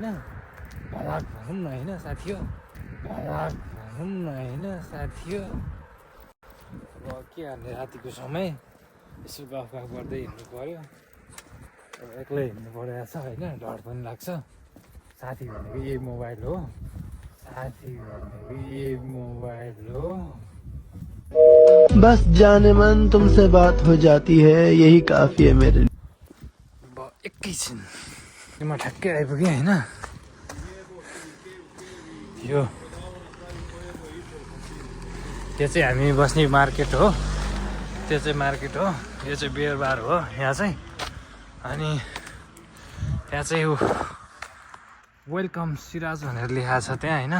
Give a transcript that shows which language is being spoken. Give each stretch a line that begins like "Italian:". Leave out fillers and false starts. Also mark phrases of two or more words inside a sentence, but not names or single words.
Nepali: भलाक भनौँ न होइन साथी हो, भलाक भनौँ न होइन साथी हो। अब के गर्ने, रातिको समय यसो गफ गर्दै हिँड्नु पऱ्यो। अब एक्लै हिँड्नु परेको छ होइन, डर पनि लाग्छ। साथी भनेको यही मोबाइल हो,
Hindi: बस जाने मन तुमसे बात हो जाती है, यही काफी है मेरे लिए।
Nepali: अब एकैछिन म ठ्याक्कै आइपुगेँ होइन। यो चाहिँ हामी बस्ने मार्केट हो, त्यो चाहिँ मार्केट हो, यो चाहिँ बियर बार हो यहाँ चाहिँ। अनि यहाँ चाहिँ यो वेलकम सिराज भनेर लेखाएको छ त्यहाँ होइन।